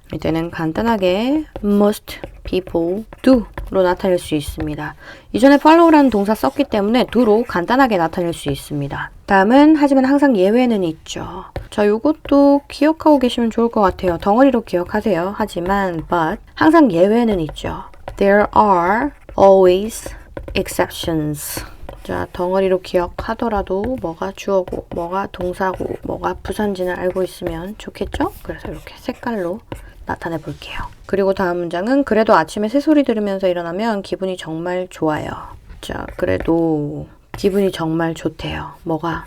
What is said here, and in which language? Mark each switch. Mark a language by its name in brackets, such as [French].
[Korean] 이때는 간단하게 [English] most people do [Korean] 로 나타낼 수 있습니다. 이전에 follow라는 동사 썼기 때문에 do로 간단하게 나타낼 수 있습니다. 다음은 하지만 항상 예외는 있죠. 자, 요것도 기억하고 계시면 좋을 것 같아요. 덩어리로 기억하세요. 하지만 but 항상 예외는 있죠. [English] There are always exceptions. [Korean] 자, 덩어리로 기억하더라도 뭐가 주어고 뭐가 동사고 뭐가 부사인지는 알고 있으면 좋겠죠? 그래서 이렇게 색깔로 나타내 볼게요. 그리고 다음 문장은 그래도 아침에 새소리 들으면서 일어나면 기분이 정말 좋아요. 자, 그래도 기분이 정말 좋대요. 뭐가?